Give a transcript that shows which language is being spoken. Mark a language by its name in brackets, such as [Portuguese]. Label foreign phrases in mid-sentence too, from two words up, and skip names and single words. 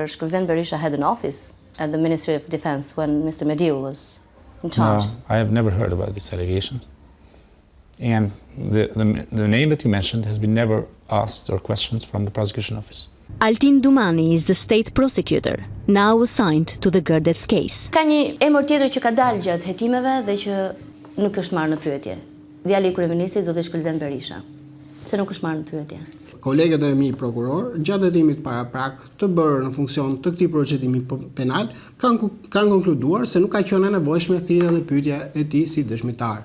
[English] Shkëlzen Berisha had an office at the Ministry of Defense when Mr. Mediu was in charge. No, I have never heard about this allegation. And the name that you mentioned has been never asked or questioned from the prosecution office. Altin Dumani is the state prosecutor, now assigned to the Gërdecit case. [Albanian] Ka një emër tjetër që ka dalë gjatë hetimeve dhe që nuk është marrë në pyetje. Djali i kryeministit zoti Shkëlzen Berisha. Se nuk është marrë në pyetje. Kolegët e mi prokuror, gjatë hetimit paraprak të bërë në funksion të këtij procedimi penal, kanë konkluduar se nuk ka qenë e nevojshme thirrja dhe pyetja e tij si dëshmitar.